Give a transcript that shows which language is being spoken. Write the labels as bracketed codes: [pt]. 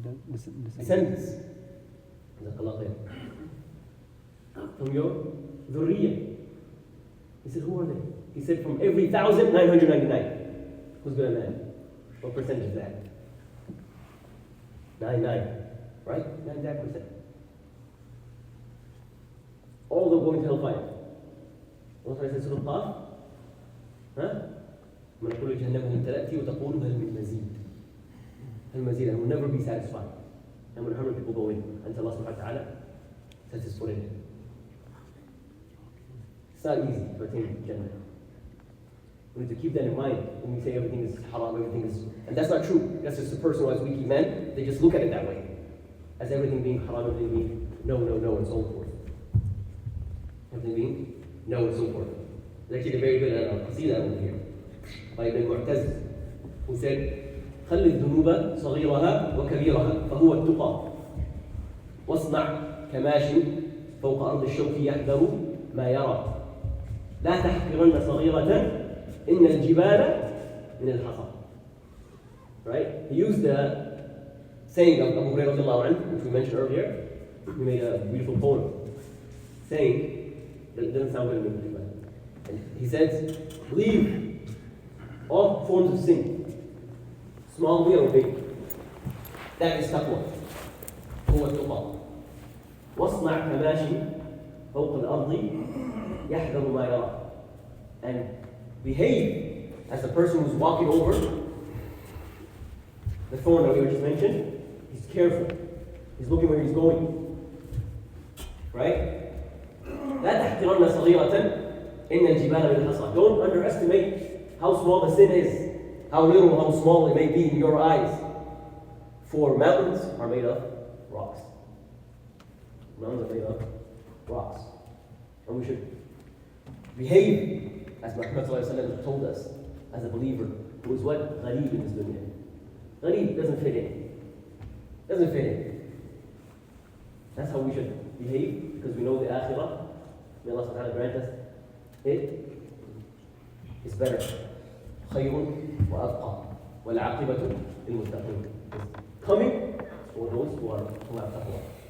[en] Descendants. From your dhurriyyah. He said, who are they? He said, from every 1,999. Who's good at that? What percentage is that? 99. Right? 99%. All of them going to hellfire. Allah said, Surah Qaf. Huh? [ar] من كل جهنم تأتي وتقول هل من مزيد. هل مزيد, [en] and will never be satisfied. And when 100 people go in, until Allah subhanahu wa ta'ala sets his foot in it. It's not easy to attain Jannah. We need to keep that in mind when we say everything is haram, everything is, and that's not true. That's just a person who has weak iman. They just look at it that way, as everything being haram, everything being no, and so forth. Everything being no, and so forth. There's actually a very good qasida over here by Ibn Mu'taz, who said, [ar] خلي الذنوب صغيرها وكبيرها فهو التقى واصنع كماش فوق أرض الشوك يحذر ما يرى لا تحقرن صغيرة إن الجبال من الحصى. [en] Right? He used the saying of Abu Hurairah, which we mentioned earlier. He made a beautiful poem saying that it doesn't sound good in English, but he says, leave all forms of sin, small or big. That is taqwa. [ar] هو التقى. واصنع كماشي فوق الأرض يحذر ما يرى. [en] And behave as the person who's walking over the thorn that we just mentioned. He's careful. He's looking where he's going. Right? [ar] لا تحقرن صغيرة إن الجبال من الحصى. [en] Don't underestimate how small the sin is, how little, how small it may be in your eyes. For mountains are made of rocks. Mountains are made of rocks. And we should behave as Muhammad told us as a believer who is what? Gharib in this dunya. Gharib doesn't fit in. Doesn't fit in. That's how we should behave because we know the akhirah. May Allah subhanahu wa ta'ala grant us it is better. [ar] خير وأبقى والعاقبة للمتقين. [en] Coming for those who have taqwa.